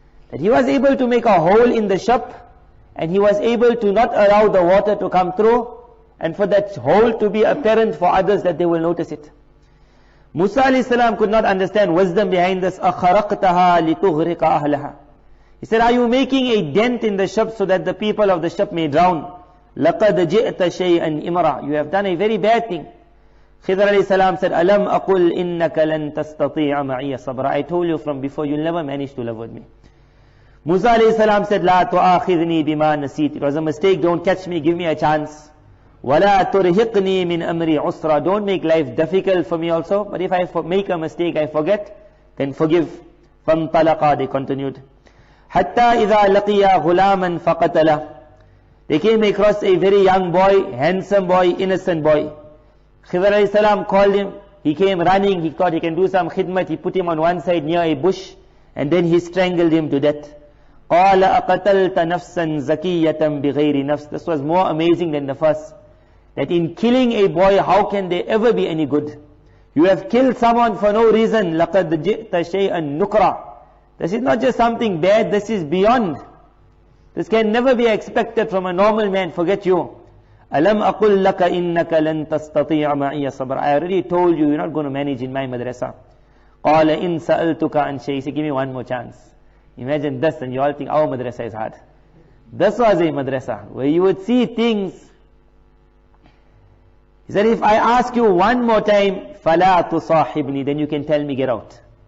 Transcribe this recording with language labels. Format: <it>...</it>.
<en>That he was able to make a hole in the ship, and he was able to not allow the water to come through, and for that hole to be apparent for others that they will notice it. Musa alayhi salam could not understand wisdom behind this.</en> <ar>أَخَرَقْتَهَا لِتُغْرِقَ أَهْلَهَا.</ar> <en>He said, are you making a dent in the ship so that the people of the ship may drown?</en> <ar>لَقَدْ جِئْتَ شَيْئًا إِمْرًا.</ar> <en>You have done a very bad thing. Khidr alayhi salam said,</en> <ar>أَلَمْ أَقُلْ إِنَّكَ لَن تَسْتَطِيعَ مَعِيَ صَبْرًا.</ar> <en>I told you from before, you'll never manage to live with me. Musa alayhi salam said,</en> <ar>لَا تُؤَاخِذْنِي بِمَا نَسِيتِ.</ar> <en>It was a mistake, don't catch me, give me a chance.</en> <ar>وَلَا تُرْهِقْنِي مِنْ أَمْرِي عُسْرًا.</ar> <en>Don't make life difficult for me also, but if I make a mistake, I forget, then forgive. فانطلقا, they continued.</en> <ar>حتى إذا لقيا غلاما فقتله.</ar> <en>They came across a very young boy, handsome boy, innocent boy. Khidr alayhi salam called him. He came running. He thought he can do some khidmat. He put him on one side near a bush, and then he strangled him to death.</en> <ar>قال أقتلت نفسا زكية بغير نفس.</ar> <en>This was more amazing than the first. That in killing a boy, how can there ever be any good? You have killed someone for no reason.</en> <ar>لقد جئت شيئا نكرا.</ar> <en>This is not just something bad. This is beyond. This can never be expected from a normal man. Forget you.</en> <ar>ألم أقل لك إنك لن تستطيع معي صبر.</ar> <en>I already told you, you're not going to manage in my madrasa.</en> <ar>قال إن سألتك عن شيء.</ar> <en>He said, give me one more chance. Imagine this, and you all think our madrasa is hard. This was a madrasa where you would see things. He said, if I ask you one more time,</en> <ar>فَلَا تُصَاحِبْنِي,</ar> <en>then you can tell me, get out.</en>